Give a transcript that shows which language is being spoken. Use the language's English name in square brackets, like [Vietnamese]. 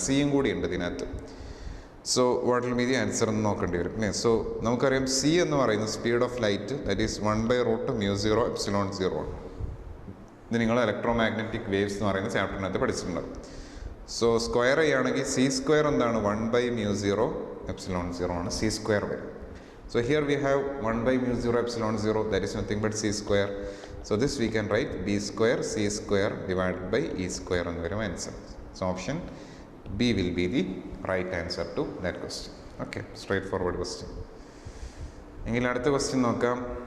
[Malayalam] സിയും കൂടി ഉണ്ട് ഇതിനകത്ത്. [English] so what will be the answer [Malayalam] എന്ന് നോക്കേണ്ടി വരും അല്ലേ? [English] so [Malayalam] നമുക്കറിയാം സി എന്ന് പറയുന്നത് [English] Speed of light, that is 1/√ mu zero epsilon zero ആണ്. [Malayalam] ഇത് നിങ്ങൾ ഇലക്ട്രോ മാഗ്നറ്റിക് വേവ്സ് എന്ന് പറയുന്ന ചാപ്റ്ററിനകത്ത് പഠിച്ചിട്ടുണ്ടാവും. സോ സ്ക്വയർ ചെയ്യുകയാണെങ്കിൽ സി സ്ക്വയർ എന്താണ്? [English] 1/μ zero epsilon 0 ആണ്. C square വരും. So here we have 1/μ zero epsilon 0, that is nothing but C square. So this we can write B square C square divided by E square [Malayalam] എന്ന് വരും [English] Answer. So option B will be the right answer to that question. [Malayalam] Okay, straight forward question. എങ്കിൽ അടുത്ത question നോക്കാം.